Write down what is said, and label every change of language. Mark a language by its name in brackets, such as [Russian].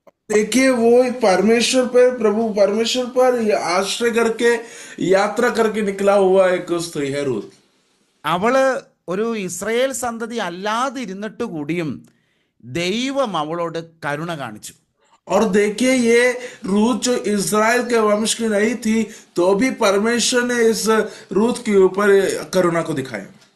[Hindi] देखिए वो परमेश्वर पर, प्रभु परमेश्वर पर आश्रय करके यात्रा करके निकला हुआ एक स्त्री है रूत। [Malayalam] അവള് ഒരു ഇസ്രയേൽ സന്തതി അല്ലാതിരുന്നിട്ട് കൂടിയും ദൈവം അവളോട് കരുണ കാണിച്ചു. [Hindi] और देखिए ये रूत जो इज़राइल के वंश की नहीं थी तो भी परमेश्वर ने इस रूत के ऊपर करुणा को दिखाया।